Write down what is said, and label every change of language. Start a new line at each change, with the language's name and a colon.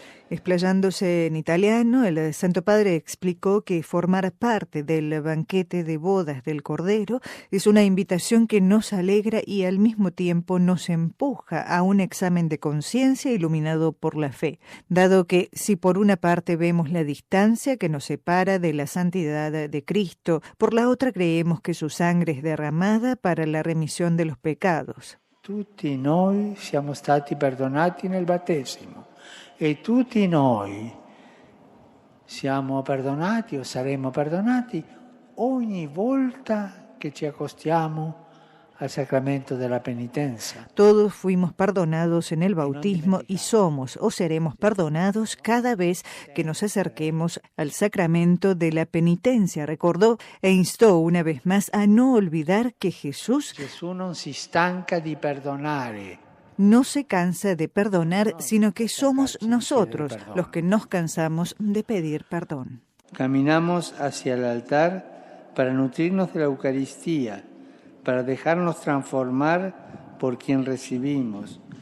Spanish: Explayándose en italiano, el Santo Padre explicó que formar parte del banquete de bodas del Cordero es una invitación que nos alegra y al mismo tiempo nos empuja a un examen de conciencia iluminado por la fe, dado que si por una parte vemos la distancia que nos separa de la santidad de Cristo, por la otra creemos que su sangre es derramada para la remisión de los pecados.
Italian: Tutti noi siamo stati perdonati nel battesimo. E tutti noi siamo perdonati o saremo perdonati ogni volta che ci accostiamo al sacramento della penitenza.
Spanish: Todos fuimos perdonados en el bautismo y somos o seremos perdonados cada vez que nos acerquemos al sacramento de la penitencia, recordó e instó una vez más a no olvidar que Jesús
Italian: non si stanca di perdonare.
Spanish: No se cansa de perdonar, sino que somos nosotros los que nos cansamos de pedir perdón. Caminamos hacia el altar para nutrirnos de la Eucaristía, para dejarnos transformar por quien recibimos.